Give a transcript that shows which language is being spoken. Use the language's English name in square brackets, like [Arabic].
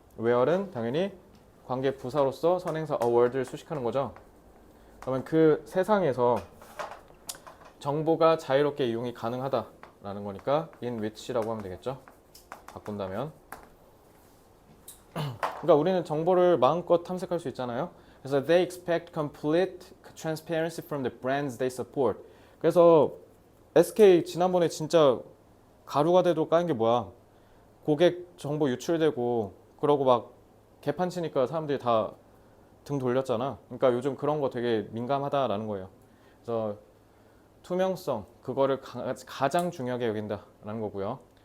[Korean] where는 당연히 관계 부사로서 선행사 award를 수식하는 거죠. 그러면 그 세상에서 정보가 자유롭게 이용이 가능하다라는 거니까 in which라고 하면 되겠죠. 바꾼다면. 그러니까 우리는 정보를 마음껏 탐색할 수 있잖아요. 그래서 [English] they expect complete transparency from the brands they support. [Korean] 그래서 SK 지난번에 진짜 가루가 돼도 까인 게 뭐야? 고객 정보 유출되고 그러고 막 개판 치니까 사람들이 다 등 돌렸잖아. 그러니까 요즘 그런 거 되게 민감하다라는 거예요. 그래서 투명성 그거를 가장 중요하게 여긴다라는 거고요.